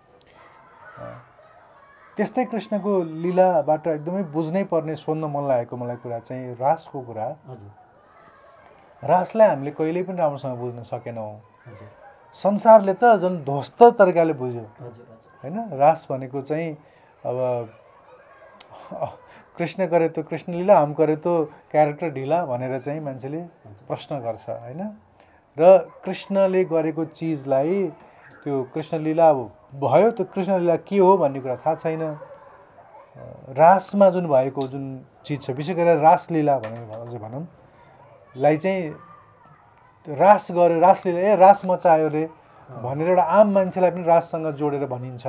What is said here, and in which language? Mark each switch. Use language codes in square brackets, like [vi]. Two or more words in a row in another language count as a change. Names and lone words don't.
[ne] त्यस्तै कृष्णको लीलाबाट एकदमै बुझ्नै पर्ने, सोध्न मन लागेको मलाई कुरा चाहिँ रासको कुरा। रासलाई हामीले कहिल्यै पनि राम्रोसँग बुझ्न सकेनौँ। संसारले त झन् ध्वस्त तरिकाले बुझ्यो होइन। रास भनेको चाहिँ अब [hi] कृष्ण करे तो कृष्ण लीला, हम करे तो क्यारेक्टर ढिला [ne] भनेर चाहिँ मान्छेले प्रश्न गर्छ होइन। र कृष्णले गरेको चिजलाई त्यो कृष्ण लीला भयो, त्यो कृष्ण लीला के हो भन्ने कुरा थाहा छैन। रासमा जुन भएको जुन चिज छ, विशेष गरेर रासलीला भनेर भनौँ लाई चाहिँ रास गर्यो, रासलीला रास मचायो रे भनेर एउटा आम मान्छेलाई पनि राससँग जोडेर भनिन्छ।